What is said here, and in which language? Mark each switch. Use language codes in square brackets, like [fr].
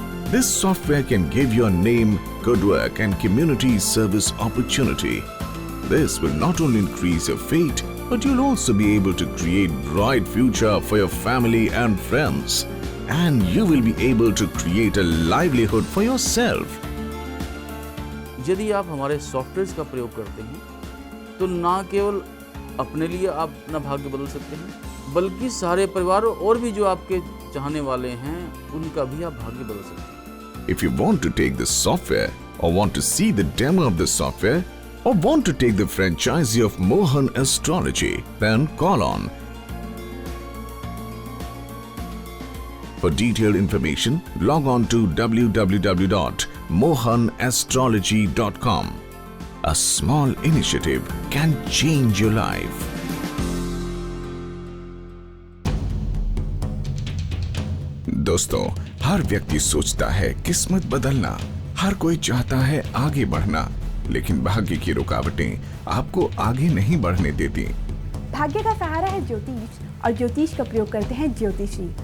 [en] This software can give you a name, good work and community service opportunity. This will not only increase your fate, but you'll also be able to create bright future for your family and friends. And you will be able to create a livelihood for yourself. [hi] यदि आप हमारे software का प्रयोग करते हैं तो ना केवल अपने लिए आप अपना भाग्य बदल सकते हैं, बल्कि सारे परिवार और भी जो आपके चाहने वाले हैं उनका भी आप भाग्य बदल सकते हैं। [en] If you want to take this software or want to see the demo of the software or want to take the franchisee of Mohan Astrology, then call on. For detailed information, log on to www.mohanastrology.com. A small initiative can change your life. [hi] दोस्तों, हर व्यक्ति सोचता है किस्मत बदलना, हर कोई चाहता है आगे बढ़ना, लेकिन भाग्य की रुकावटें आपको आगे नहीं बढ़ने देती। भाग्य का सहारा है ज्योतिष और ज्योतिष का प्रयोग करते हैं ज्योतिषी।